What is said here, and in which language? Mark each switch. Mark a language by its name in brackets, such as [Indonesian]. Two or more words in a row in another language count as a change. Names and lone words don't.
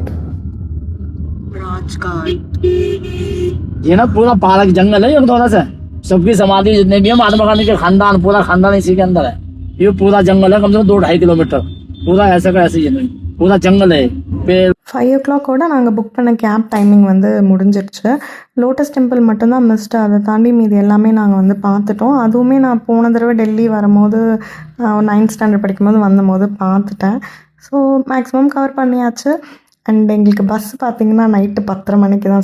[Hindi] ये ना पूरा पार्क जंगल है, ये थोड़ा सा सबकी समाधि जितने भी है महात्मा गांधी के खानदान, पूरा खानदान इसी के अंदर है। ये पूरा जंगल है, कम से कम 2-2.5 किलोमीटर पूरा ऐसा का ऐसे ही है, पूरा जंगल है। [Tamil] 5 o'clock நாங்கள் புக் பண்ண [English] cab timing [Tamil] வந்து முடிஞ்சிடுச்சு. லோட்டஸ் டெம்பிள் மட்டும்தான் மிஸ்டு, அதை தாண்டி மீது எல்லாமே நாங்கள் வந்து பார்த்துட்டோம். அதுவுமே நான் போன தடவை டெல்லி வரும்போது [English] 9th standard [Tamil] படிக்கும்போது வந்தபோது பார்த்துட்டேன். [English] so maximum cover [Tamil] பண்ணியாச்சு. அண்ட் எங்களுக்கு பஸ் பார்த்திங்கன்னா நைட்டு 10:30 மணிக்கு தான்.